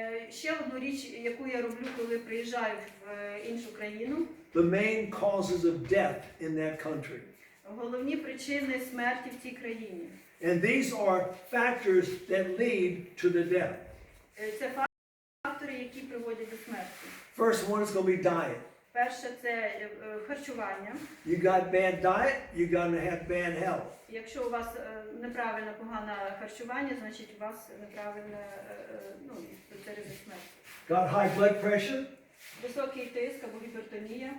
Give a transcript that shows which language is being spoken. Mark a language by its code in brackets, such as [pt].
[uk] Ще одну річ, яку я роблю, коли приїжджаю в іншу країну. [en] The main causes of death in that country. [uk] Головні причини смерті в цій країні. [en] And these are factors that lead to the death. [uk] Це фактори, які приводять до смерті. [en] First one is going to be diet. [uk] Перше – це харчування. [en] You got bad diet, you're going to have bad health. [uk] Якщо у вас неправильне, погане харчування, значить у вас неправильне, це ризик смерті. [en] Got high blood pressure, [uk] Високий тиск або гіпертонія,